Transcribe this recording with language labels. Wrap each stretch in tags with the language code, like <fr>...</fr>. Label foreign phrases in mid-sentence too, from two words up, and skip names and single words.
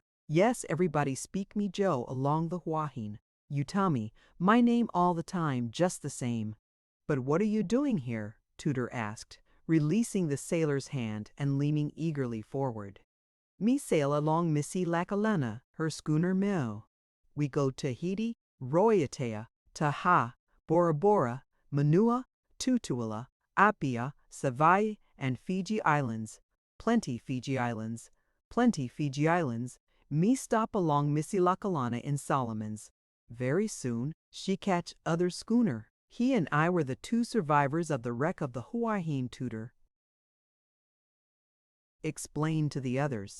<en>Yes, everybody speak me Joe along the Huahin. Utami, my name all the time, just the same." "But what are you doing here?" Tudor asked, releasing the sailor's hand and leaning eagerly forward. "Me sail along Missy Lackalena, her schooner Meo. We go Tahiti, Raiatea, Taha, Bora Bora, Manua, Tutuila, Apia, Savai'i, and Fiji Islands. Plenty Fiji Islands. Plenty Fiji Islands. Me stop along Missy Lackalana in Solomons. Very soon she catch other schooner. He and I were the two survivors of the wreck of the Huahin, Tudor explained to the others.</en>